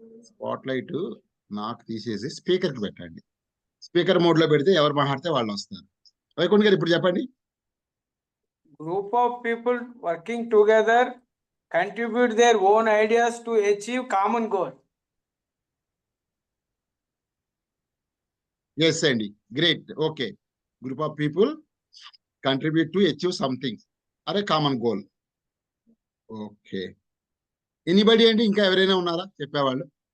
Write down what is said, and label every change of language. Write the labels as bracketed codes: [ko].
[te] Spot light నాకు తీసేసి speaker కి పెట్టండి. స్పీకర్ మోడ్ లో పెడితే ఎవరు మాట్లాడితే వాళ్ళు వస్తారు. వైకుంఠ్ గారు ఇప్పుడు చెప్పండి. [en] Group of people working together contribute their own ideas to achieve common goal. [te] Yes అండి, great. [en] Okay, group of people contribute to achieve something అరే common goal. Okay, anybody [te] అండి, ఇంకా ఎవరైనా ఉన్నారా చెప్పేవాళ్ళు?